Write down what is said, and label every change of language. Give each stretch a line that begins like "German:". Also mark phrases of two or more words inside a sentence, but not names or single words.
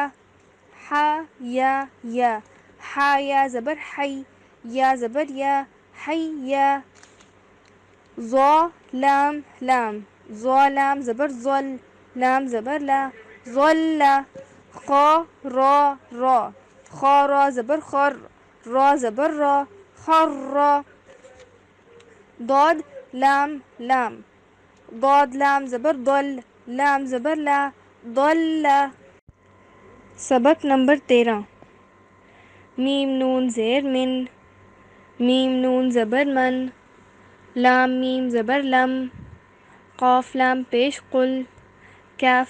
Urdu: حا یا یا، حا یا زبر حی، یا زبر یا، حیا. ظا لام لام، ظا لام زبر ظل، لام زبر لا، ظلا. خا را را، خا را زبر خر، را زبر را، خرا. ضاد لام لام، ضاد لام زبر ضل، لام زبر لا، ضلا. سبق نمبر 13. میم نون زیر من، میم نون زبر من، لام میم زبر لم، قاف لام پیش قل، کاف